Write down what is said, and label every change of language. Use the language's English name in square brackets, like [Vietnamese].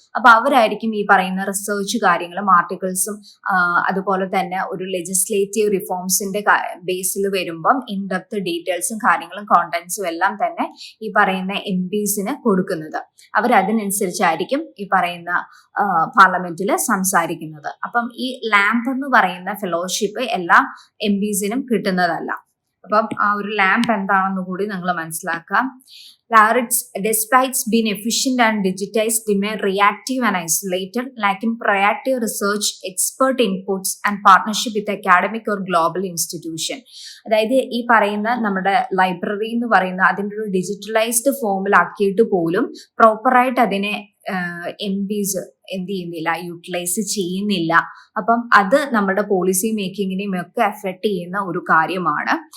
[Malayalam] അപ്പൊ അവരായിരിക്കും ഈ പറയുന്ന റിസർച്ച് കാര്യങ്ങളും ആർട്ടിക്കിൾസും അതുപോലെ തന്നെ ഒരു ലെജിസ്ലേറ്റീവ് റിഫോംസിന്റെ ബേസിൽ വരുമ്പം ഇൻഡെപ്ത് ഡീറ്റെയിൽസും കാര്യങ്ങളും കോണ്ടന്റ്സും എല്ലാം തന്നെ ഈ പറയുന്ന MPsന് കൊടുക്കുന്നത്. അവരതിനനുസരിച്ചായിരിക്കും ഈ പറയുന്ന പാർലമെന്റിൽ സംസാരിക്കുന്നത്. അപ്പം ഈ ലാംപ് എന്ന് പറയുന്ന ഫെലോഷിപ്പ് എല്ലാ MPsനും കിട്ടുന്നതല്ല. അപ്പം ആ ഒരു ലാംപ് എന്താണെന്ന് കൂടി നിങ്ങൾ മനസ്സിലാക്കാം. [English] Despite being efficient and digitized, remain reactive and isolated, lacking proactive research, expert inputs and partnership with academic or global institution. [Malayalam] അതായത് ഈ പറയുന്ന നമ്മുടെ ലൈബ്രറി എന്ന് പറയുന്ന അതിൻ്റെ ഒരു ഡിജിറ്റലൈസ്ഡ് ഫോമിലാക്കിയിട്ട് പോലും പ്രോപ്പറായിട്ട് അതിനെ MPs എന്ത് ചെയ്യുന്നില്ല, യൂട്ടിലൈസ് ചെയ്യുന്നില്ല. അപ്പം അത് നമ്മുടെ പോളിസി മേക്കിങ്ങിനെയും ഒക്കെ എഫക്ട് ചെയ്യുന്ന ഒരു കാര്യമാണ്.